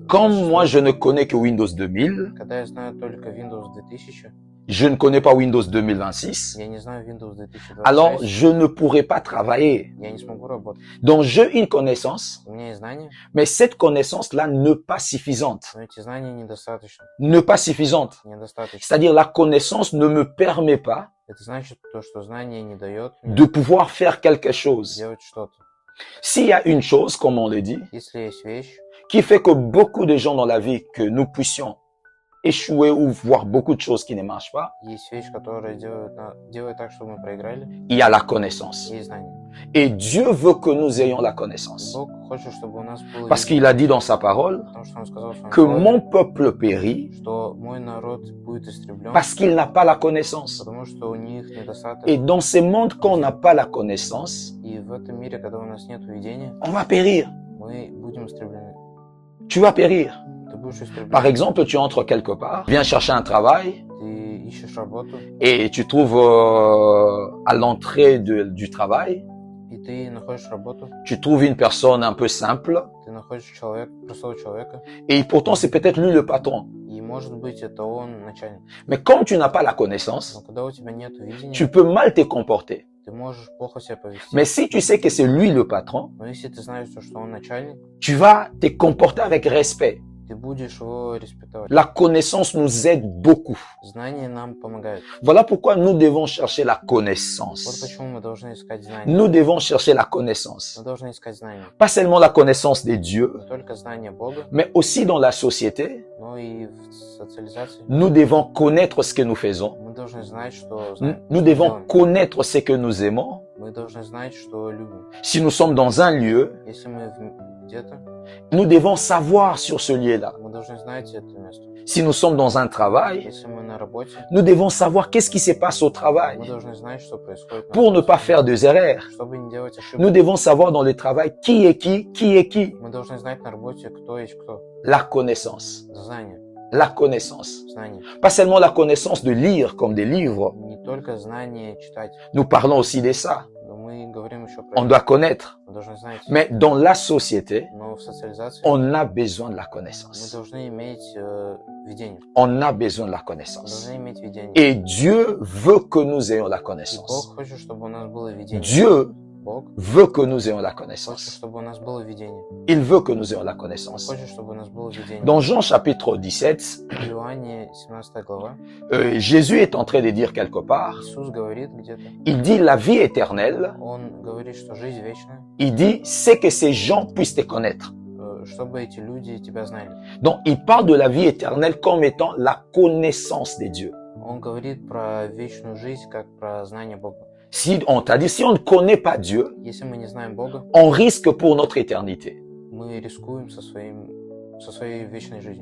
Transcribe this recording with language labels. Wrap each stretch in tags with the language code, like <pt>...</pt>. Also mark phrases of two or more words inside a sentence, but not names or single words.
<fr>comme moi je ne connais que Windows 2000,</fr> <ru>когда я знаю только Windows 2000,</ru> <fr>je ne connais pas Windows 2026,</fr> <ru>я не знаю Windows 2026,</ru> <fr>alors je ne pourrai pas travailler.</fr> <ru>я не смогу работать.</ru> <fr>Donc j'ai une connaissance,</fr> <ru>У меня есть знания,</ru> <fr>mais cette connaissance-là n'est pas suffisante.</fr> <ru>но эти знания недостаточно.</ru> <fr>Ne pas suffisante.</fr> <ru>Недостаточно.</ru> <fr>C'est-à-dire la connaissance ne me permet pas</fr> <ru>Это значит то, что знание не дает мне</ru> <fr>de pouvoir faire quelque chose.</fr> <ru>делать что-то.</ru> <fr>S'il y a une chose, comme on le dit,</fr> <ru>Если есть вещь,</ru> <fr>qui fait que beaucoup de gens dans la vie, que nous puissions échouer ou voir beaucoup de choses qui ne marchent pas,</fr> <ru>есть вещь, которая делает так, чтобы мы проиграли,</ru> <fr>il y a la connaissance.</fr> <ru>есть знание.</ru> <fr>Et Dieu veut que nous ayons la connaissance.</fr> <ru>Бог хочет, чтобы у нас было</ru> <fr>Parce qu'il a dit dans sa parole</fr> <ru>потому что Он сказал в своем</ru> <fr>que</fr> <ru>слове,</ru> <fr>mon peuple périt</fr> <ru>что мой народ будет истреблен,</ru> <fr>parce qu'il n'a pas la connaissance.</fr> <ru>потому что у них недостаток.</ru> <fr>Et dans ce monde, quand on n'a pas la connaissance,</fr> <ru>И в этом мире, когда у нас нет видения,</ru> <fr>on va périr.</fr> <ru>мы будем истреблены.</ru> <fr>Tu vas périr.</fr> <ru>Ты будешь истреблен.</ru> <fr>Par exemple, tu entres quelque part, viens chercher un travail</fr> <ru>Ты ищешь работу,</ru> <fr>et tu trouves à l'entrée du travail,</fr> <ru>и ты находишь работу,</ru> <fr>tu trouves une personne un peu simple</fr> <ru>ты находишь простого человека,</ru> <fr>et pourtant c'est peut-être lui le patron.</fr> <ru>и может быть это он начальник.</ru> <fr>Mais comme tu n'as pas la</fr> <ru>Но</ru> <fr>connaissance,</fr> <ru>когда у тебя нет видения,</ru> <fr>tu peux mal te comporter.</fr> <ru>ты можешь плохо себя повести.</ru> <fr>Mais si tu sais que c'est lui le patron,</fr> <ru>Но если ты знаешь, что он начальник,</ru> <fr>tu vas te comporter avec respect.</fr> <ru>ты будешь его респектовать.</ru> <fr>La connaissance nous aide beaucoup.</fr> <ru>Знание нам помогает.</ru> <fr>Voilà pourquoi nous devons chercher la</fr> <ru>Вот</ru> <fr>connaissance.</fr> <ru>почему мы должны искать знания.</ru> <fr>Nous devons chercher la connaissance.</fr> <ru>Мы должны искать знания.</ru> <fr>Pas seulement la connaissance des dieux,</fr> <ru>Не только знания Бога,</ru> <fr>mais aussi dans la société,</fr> <ru>но и в социализации.</ru> <fr>nous devons connaître ce que nous faisons.</fr> <ru>Мы должны знать, что</ru> <fr>Nous devons connaître ce que nous aimons.</fr> <ru>Мы должны знать, что любим.</ru> <fr>Si nous sommes dans un lieu,</fr> <ru>Если мы где-то,</ru> <fr>nous devons savoir sur ce lieu-là.</fr> <ru>мы должны знать это место.</ru> <fr>Si nous sommes dans un travail,</fr> <ru>Если мы на работе,</ru> <fr>nous devons savoir qu'est-ce qui se passe au</fr> <ru>мы</ru> <fr>travail</fr> <ru>должны знать, что происходит на</ru> <fr>pour ne</fr> <ru>работе,</ru> <fr>pas faire des erreurs.</fr> <ru>чтобы не делать ошибок.</ru> <fr>Nous devons savoir dans le travail qui est qui est qui.</fr> <ru>Мы должны знать на работе, кто есть кто.</ru> <fr>La connaissance.</fr> <ru>Знание,</ru> <fr>La connaissance.</fr> <ru>знание.</ru> <fr>Pas seulement la connaissance de lire comme des livres.</fr> <ru>Не только знание читать,</ru> <fr>Nous parlons aussi de ça.</fr> <ru>но мы говорим еще про</ru> <fr>On</fr> <ru>это.</ru> <fr>doit connaître.</fr> <ru>Мы должны знать.</ru> <fr>Mais dans la société,</fr> <ru>Но в социализации</ru> <fr>on a besoin de la</fr> <ru>мы</ru> <fr>connaissance.</fr> <ru>должны иметь видение.</ru> <fr>On a besoin de la</fr> <ru>Мы</ru> <fr>connaissance.</fr> <ru>должны иметь видение.</ru> <fr>Et Dieu veut que nous ayons la</fr> <ru>И</ru> <fr>connaissance.</fr> <ru>Бог хочет, чтобы у нас было видение.</ru> <fr>Dieu</fr> <ru>Бог</ru> <fr>veut que nous ayons la</fr> <ru>хочет,</ru> <fr>connaissance.</fr> <ru>чтобы у нас было видение.</ru> <fr>Il veut que nous ayons la</fr> <ru>Он</ru> <fr>connaissance.</fr> <ru>хочет, чтобы у нас было видение.</ru> <fr>Dans Jean chapitre 17,</fr> <ru>В Иоанне 17 глава</ru> <fr>Jésus est en train de dire quelque part,</fr> <ru>Иисус говорит где-то,</ru> <fr>il dit la vie éternelle,</fr> <ru>Он говорит, что жизнь вечная,</ru> <fr>il dit c'est que ces gens puissent te connaître.</fr> <ru>чтобы эти люди тебя знали.</ru> <fr>Donc il parle de la vie éternelle comme étant la connaissance des dieux.</fr> <ru>Он говорит про вечную жизнь, как про знание Бога.</ru> <fr>Si on t'a dit, si on ne connaît pas Dieu,</fr> <ru>Если мы не знаем Бога,</ru> <fr>on risque pour notre éternité.</fr> <ru>мы рискуем со своей вечной жизнью.</ru>